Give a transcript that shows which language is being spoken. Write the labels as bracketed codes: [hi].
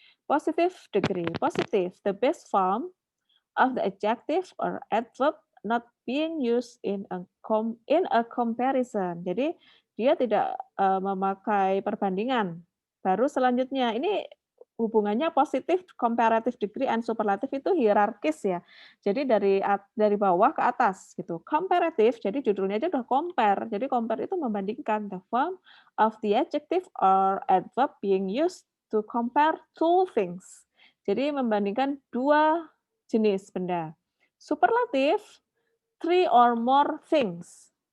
[en] Positive degree, positive, the best form of the adjective or adverb not being used in a comparison. [id] Jadi dia tidak memakai perbandingan. Baru selanjutnya ini hubungannya positif, comparative degree and superlative itu hierarkis ya. Jadi dari bawah ke atas gitu. Comparative, jadi judulnya aja udah compare. Jadi compare itu membandingkan [en] the form of the adjective or adverb being used to compare two things. [id] Jadi membandingkan dua jenis benda. Superlatif, [en] three or more things.